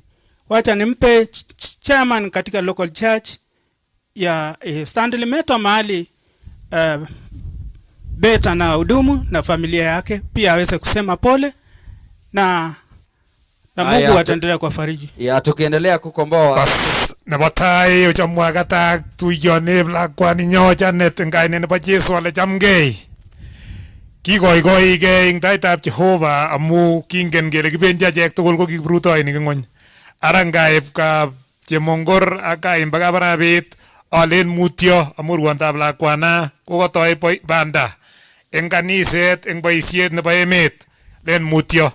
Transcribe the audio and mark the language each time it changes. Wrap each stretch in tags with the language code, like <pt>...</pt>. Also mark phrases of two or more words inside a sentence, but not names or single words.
<sw>Wacha nimpe chairman katika local church ya Stanley Meto mahali Bett na hudumu na familia yake pia aweze kusema pole na Mungu ataendelea kuwafariji. Ya tukiendelea kukomboa</sw> <kln>nebo tai ochamwagata tuyone lakwani nyocha netengaine nebo Jesu ale chamgei. Kigoigoi ing taitab Jehova amu kingen kele kibendi achek tugul ko kibrutoinik ing ngony. Arangaib ka chemongor akaim baka barabet alen mutyo amu ruondab lakwana kokotoi banda eng kaniset eng boisiet nebo emet len mutyo.</kln>